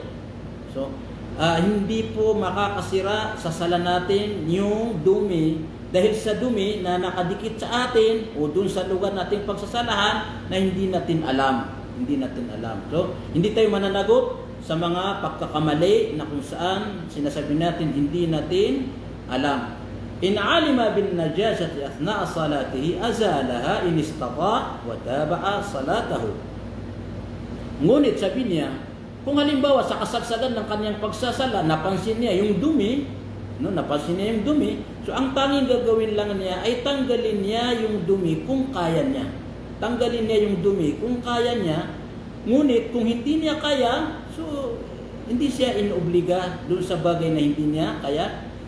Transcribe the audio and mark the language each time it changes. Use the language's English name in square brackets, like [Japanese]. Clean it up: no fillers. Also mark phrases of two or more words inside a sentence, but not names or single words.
[Filipino] So, hindi po makakasira sa sala natin yung dumi dahil sa dumi na nakadikit sa atin o dun sa lugar nating pagsasalahan na hindi natin alam. Hindi natin alam. So, hindi tayo mananagot sa mga pagkakamali na kung saan sinasabi natin hindi natin alam. [Arabic] إن علم بنجاسة أثناء صلاته أزالها إن استطاع وتابع صلاته. [Filipino] Ngunit sabi niya, kung halimbawa sa kasagsagan ng kanyang pagsasala, napansin niya yung dumi, no, napansin niya yung dumi, so ang tanging gagawin lang niya ay tanggalin niya yung dumi kung kaya niya. Tanggalin niya yung dumi kung kaya niya. Ngunit kung hindi niya kaya, so hindi siya inobliga dun sa bagay na hindi niya kaya.